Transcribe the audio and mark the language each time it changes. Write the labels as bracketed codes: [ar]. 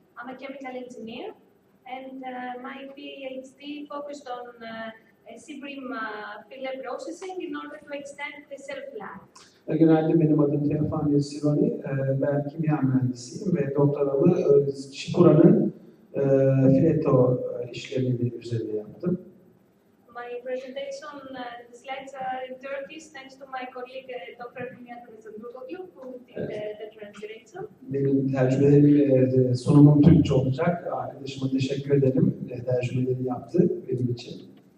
[en] I'm a chemical engineer, and my PhD focused on bream filler processing in order to extend the shelf life. [tr] Günaydın, benim adım Theofania Tsironi. Ben kimya mühendisiyim ve doktoramı çipuranın fileto işlemi üzerine yaptım. [en] My presentation slides are in Turkish thanks to my colleague Dr. Theofania Tsironi, who did the translation. [tr] Benim tercümelerim, sunumum Türkçe olacak. Arkadaşıma teşekkür ederim. Tercümeleri yaptı benim için.